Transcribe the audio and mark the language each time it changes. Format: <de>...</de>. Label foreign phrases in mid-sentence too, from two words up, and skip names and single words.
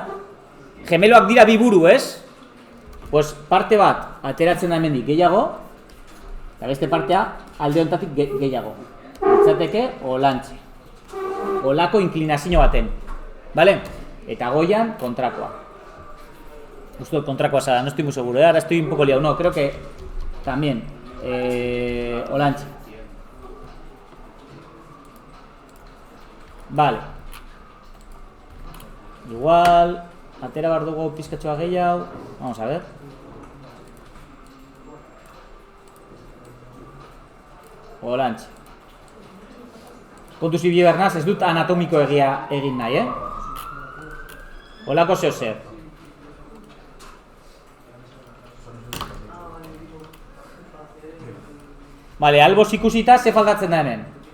<eu>Gemeloak dira bi buru, ez? Pues parte bat ateratzen da hemendik gehiago, eta beste partea alde honetatik gehiago. Itzateke olantxe. Olako inklinazio baten. Vale? Eta goian kontrakoa. Justo kontrakoa zara,</eu> <es>no estoy muy seguro, ahora estoy un poco liado. No, creo que también olantxe.</es> <eu>Vale. Igual, atera behar dugu pizkatxoa gehiago.</eu> <es>Vamos a ver.</es> <eu>Olantxe. Kontuz ibili behar naz, ez dut anatomiko egia egin nahi, Olako zeo zer. Vale, alboz ikusita, ze faltatzen da hemen?</eu>